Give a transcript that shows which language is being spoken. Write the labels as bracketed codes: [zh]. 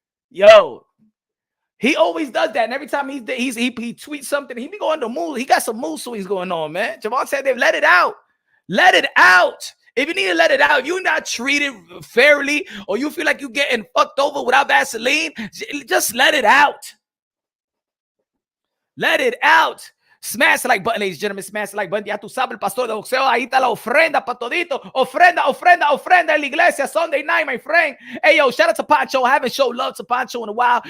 [en] Yo, he always does that. And every time he tweets something, he be going to mood. He got some mood swings going on, man. Gervonta said, they've let it out. Let it out. If you need to let it out, you're not treated fairly, or you feel like you're getting fucked over without Vaseline, just let it out. Let it out. Smash the like button, ladies and gentlemen. Smash the like button. [es] Ya tú sabes, el pastor de boxeo. Ahí está la ofrenda para todito. Ofrenda en la iglesia. [en] Sunday night, my friend. Hey, yo, shout out to Pancho. I haven't showed love to Pancho in a while.